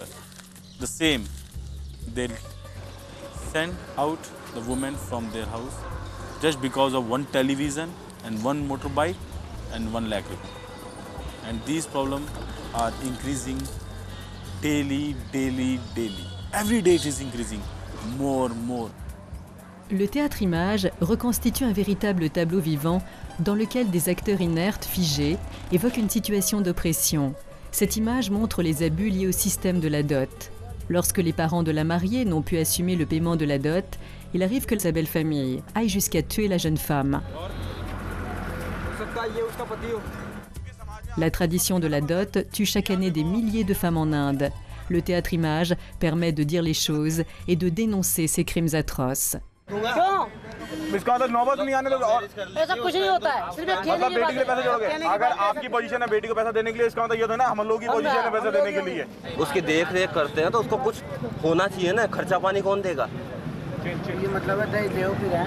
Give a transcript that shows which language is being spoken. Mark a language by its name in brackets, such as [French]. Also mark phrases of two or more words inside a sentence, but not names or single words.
[English] The same, they'll send out the woman from their house just because of one television and one motorbike and 1 lakh rupees. And these problems are increasing daily. Every day it is increasing more. [French] Le théâtre-image reconstitue un véritable tableau vivant dans lequel des acteurs inertes, figés, évoquent une situation d'oppression. Cette image montre les abus liés au système de la dot. Lorsque les parents de la mariée n'ont pu assumer le paiement de la dot, il arrive que sa belle-famille aille jusqu'à tuer la jeune femme. La tradition de la dot tue chaque année des milliers de femmes en Inde. Le théâtre-image permet de dire les choses et de dénoncer ces crimes atroces. [Hindi] इसका मतलब नौबत नहीं आने दोगे। ऐसा कुछ नहीं होता है, सिर्फ एक खेलने बेटी के लिए पैसे जोड़ोगे। अगर आपकी पोजीशन है बेटी को पैसा देने के लिए, इसका मतलब ये तो ना हम लोग की पोजीशन है पैसा देने के लिए। उसकी देख रेख करते हैं तो उसको कुछ होना चाहिए ना, खर्चा पानी कौन देगा? ये मतलब है दहेज ले फिर है